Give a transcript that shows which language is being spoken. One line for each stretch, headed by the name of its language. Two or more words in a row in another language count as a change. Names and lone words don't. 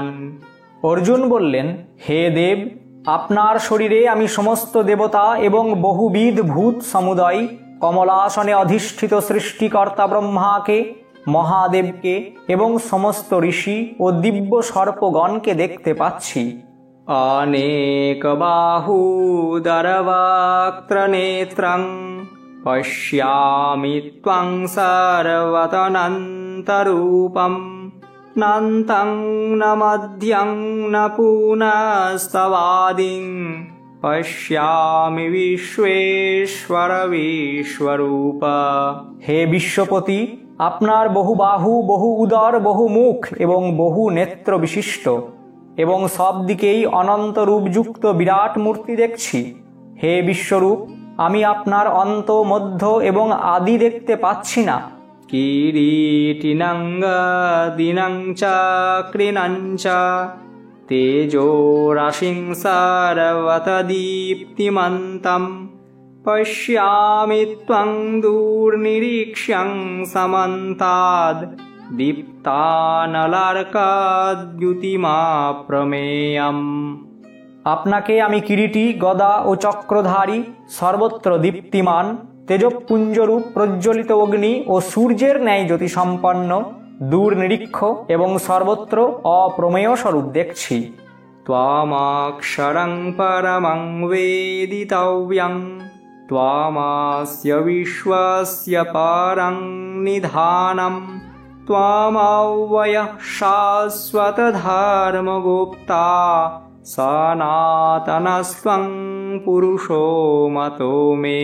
Bangla: অর্জুন বললেন, হে দেব, আপনার শরীরে আমি সমস্ত দেবতা এবং বহুবিধ ভূত সমুদয়, কমলাসনে অধিষ্ঠিত সৃষ্টিকর্তা ব্রহ্মাকে, মহাদেবকে এবং সমস্ত ঋষি ও দিব্য সর্পগণকে দেখতে পাচ্ছি।
Sanskrit: অনেক বাহুদরবক্ত্রনেত্রং পশ্যামি ত্বং সর্বতনন্তরূপম নান্तं ন মধ্যং ন পুনস্তবাদিং পশ্যামি বিশ্বেশ্বর বিশ্বরূপ।
Bangla: হে বিশ্বপতি, আপনার বহু বাহু, বহু উদর, বহু মুখ এবং বহু নেত্র বিশিষ্ট এবং সব দিকেই অনন্ত রূপযুক্ত বিরাট মূর্তি দেখছি। হে বিশ্বরূপ, আমি আপনার অন্ত, মধ্য এবং আদি দেখতে পাচ্ছি না।
Sanskrit: কিরীটিনং গদিনং চক্রিণং চ তেজোরাশিং সর্বত দীপ্তিমন্তম পশ্যামি ত্বং দূরনিরীক্ষ্যং সমন্তাদ দীপ্তানলার্কাদ্যুতিমাপ্রমেয়ম।
Bangla: আপনাকে আমি কিরীটী, গদা ও চক্রধারী, সর্বত্র দীপ্তিমান, তেজপুঞ্জরূপ প্রজ্বলিত অগ্নি ও সূর্যের ন্যায় জ্যোতিসম্পন্ন, দূর নিরীক্ষ এবং সর্বত্র অপ্রমেয় স্বরূপ দেখছি।
Sanskrit: ত্বামাক্ষরং পরমং বেদিতব্যং ত্বামাস্য বিশ্বস্য পরং নিধানম ত্বামব্যয়ঃ শাশ্বত ধর্মগুপ্তা সনাতনস্ত্বং পুরুষো মতো মে।